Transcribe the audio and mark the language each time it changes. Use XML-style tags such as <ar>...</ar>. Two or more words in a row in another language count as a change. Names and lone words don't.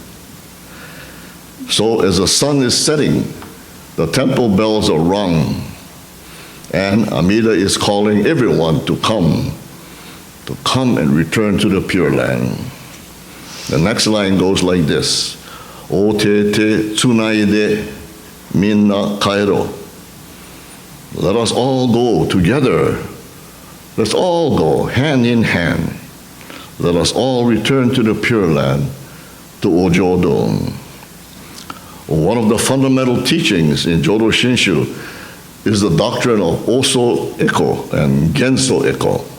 <en>So as the sun is setting, the temple bells are rung, and Amida is calling everyone to come and return to the Pure Land. The next line goes like this:</en> <ja>お手々つないで みんな帰ろう.</ja> <en>Let us all go together. Let's all go hand in hand. Let us all return to the Pure Land, to Ojo-do. One of the fundamental teachings in Jodo Shinshu is the doctrine of Oso Eko and Genso Eko.</en>